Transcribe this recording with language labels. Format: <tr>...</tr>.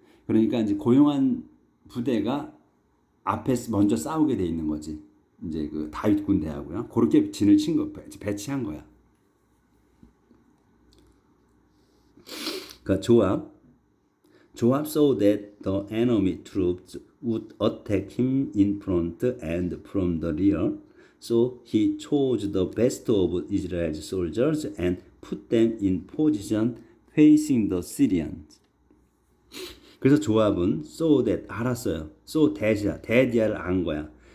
<ko>그러니까 이제 고용한 부대가 앞에 먼저 싸우게 돼 있는 거지. 이제 그 다윗 군대하고요. 그렇게 진을 친 거, 배치한 거야. 그러니까 조합</ko> <en>so that the enemy troops would attack him in front and from the rear. So he chose the best of Israel's soldiers and put them in position facing the Syrians.</en> <ko>그래서 조합은</ko> <en>so that</en> <ko>알았어요. so that이야를 안 거야.</ko>